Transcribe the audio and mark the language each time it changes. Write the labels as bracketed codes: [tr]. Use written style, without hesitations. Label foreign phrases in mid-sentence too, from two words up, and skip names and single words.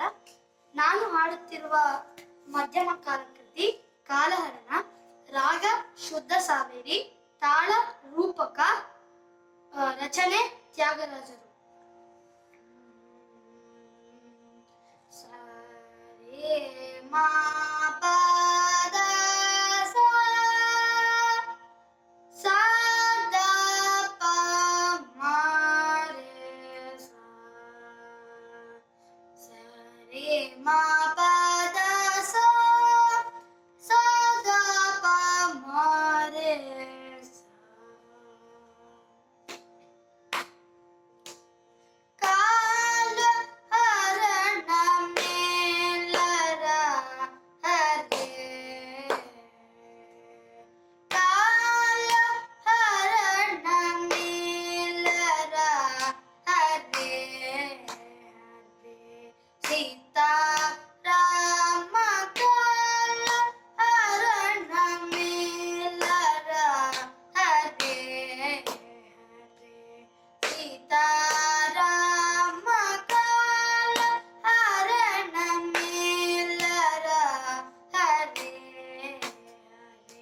[kn] ನಾನು ಹಾಡುತ್ತಿರುವ ಮಧ್ಯಮ ಕಾಲಕೃತಿ ಕಾಲಹರಣ. ರಾಗ ಶುದ್ಧ ಸಾವೇರಿ, ತಾಳ ರೂಪಕ, ರಚನೆ ತ್ಯಾಗರಾಜರು. ಸರಿ ಮಾ ma pa da sa sa da pa ma re sa. [te] కాలహరణ మేలరా హరే, కాలహరణ మేలరా హరే హరే. సీతా రామ కాలహరణ మేలరా హరే హరే. సీతా రామ కాలహరణ మేలరా హరే హరే.